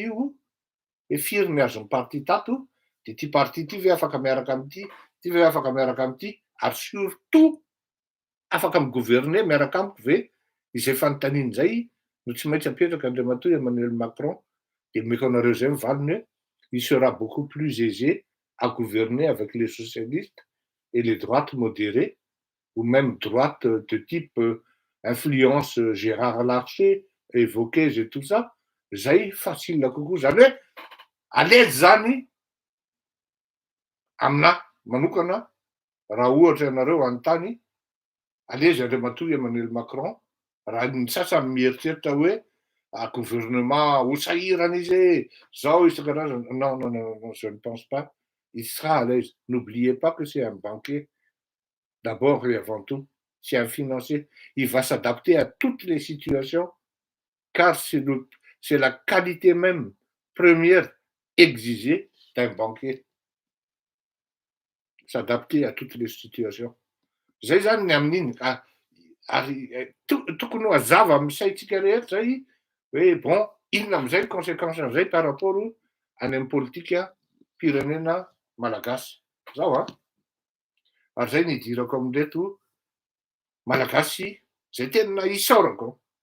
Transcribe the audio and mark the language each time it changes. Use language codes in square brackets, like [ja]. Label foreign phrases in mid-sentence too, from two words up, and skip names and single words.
[mg] io hoe firy ny azon'ny parti tato de ty parti ty ve afaka miaraka am'ty ty ve afaka miaraka am'ty ary surtout afaka migouverner miaraka amiko ve izay fanontaniany zay no tsy maintsy apetraka Andriamatoa Emmanuel Macron de meko anareo zay mivaliny hoe [fr] il sera beaucoup plus aisé à gouverner avec les socialistes et les droites modérées ou même droite de type influence Gérard Larcher évoqué et tout ça [mg] zay facile kokoa zany hoe [fr] à l'aise [mg] zany amina manokana raha ohatra ianareo anontany [fr] à l'aise [mg] Andriamatoa Emmanuel Macron raha ny sasany mieritreritra hoe gouvernement ho sahirana izy zao isan-karazany [fr] non, je ne pense pas il sera à l'aise. N'oubliez pas que c'est un banquier d'abord et avant tout, c'est un financier. Il va s'adapter à toutes les situations car c'est la qualité même première exigée d'un banquier. S'adapter à toutes les situations. [mg] Zay zany ny amin'iny ary tokony ho hazava amin'ny saintsika rehetra zay hoe bon inona am'izay ny conséquence an'izay [fr] par rapport [mg] any amin'ny politika firenena malagasy zao a ary zay ny idirako amin'reto malagasy zay tena isaorako